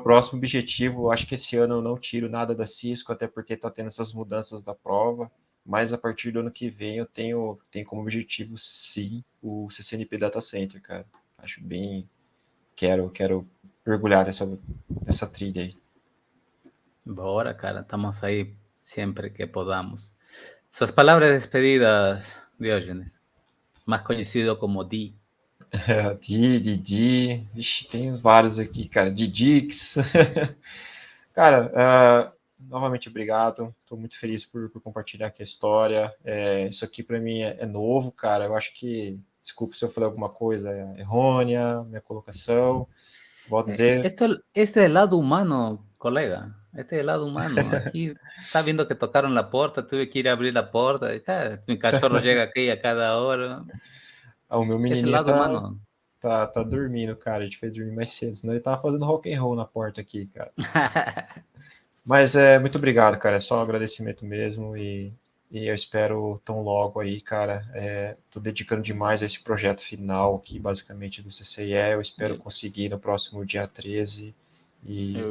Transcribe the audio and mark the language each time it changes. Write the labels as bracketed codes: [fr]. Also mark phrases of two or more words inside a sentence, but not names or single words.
[pt] meu próximo objetivo, eu acho que esse ano eu não tiro nada da Cisco, até porque tá tendo essas mudanças da prova, mas a partir do ano que vem eu tenho como objetivo, sim, o CCNP Data Center, cara. Acho bem. Quero mergulhar nessa trilha aí. Bora, cara, estamos aí sempre que podamos. [es] Sus palabras de despedidas, Diógenes, más conocido como Di. [pt] Didi, ixi, tem vários aqui, cara. Didix. Cara, novamente obrigado. Estou muito feliz por compartilhar aqui a história. Isso aqui para mim é novo, cara. Eu acho que, desculpe se eu falei alguma coisa errônea, minha colocação. Vou dizer, [es] Este es el lado humano, colega. Este es el lado humano. Aquí está viendo que tocaron la puerta, tuve que ir a abrir la puerta. Y, cara, mi cachorro llega aquí a cada hora. [pt] o meu [es] Es el [pt] menininho [es] lado [pt] tá, [es] humano. [pt] tá, tá dormindo, cara. A gente fez dormir mais cedo, senão ele tava fazendo [en] rock and roll [pt] na porta aqui, cara. Mas muito obrigado, cara. É só um agradecimento mesmo e eu espero tão logo aí, cara. Tô dedicando demais a esse projeto final aqui, basicamente, do CCIE. Eu espero conseguir no próximo dia 13 e,